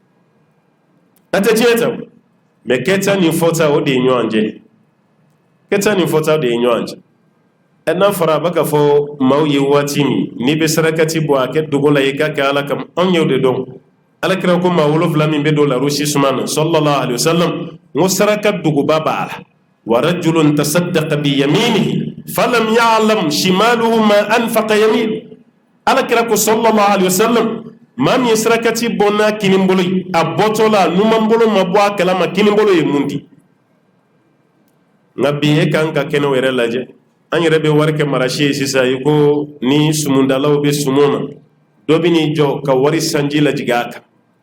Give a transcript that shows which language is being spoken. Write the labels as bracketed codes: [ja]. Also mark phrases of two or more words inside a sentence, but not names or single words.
[bm] a tɛ tiɲɛ ta mɛ kɛta ni fɔta o de ye ɲɔgɔn cɛ kɛta ni fɔta de ye ɲɔgɔn cɛ n'a fɔra a bɛ ka fɔ maaw ye waati min n'i bɛ sarakati bɔ a kɛ dogo la i ka kɛ ala kama anw y'o de dɔn alakira ko maa 7 min bɛ don larusi suma na [ar] صلى الله عليه وسلم [bm] n ko saraka dogoba b'a la [ar] ورجل تصدق بيمينه فلم يعلم شماله ما أنفق يمين [bm] alakira ko [ar] صلى الله عليه وسلم [bm] maa min ye sarakati bɔ n'a kinibolo ye a bɔtɔ la numanbolo ma bɔ a kalama kinibolo ye mun di nka bi e kan ka kɛnɛw yɛrɛ lajɛ an yɛrɛ bɛ wari kɛ marasi ye sisan i ko ni sumundalaw bɛ sumun na dɔ bɛ n'i jɔ ka wari sanji lajigin a kan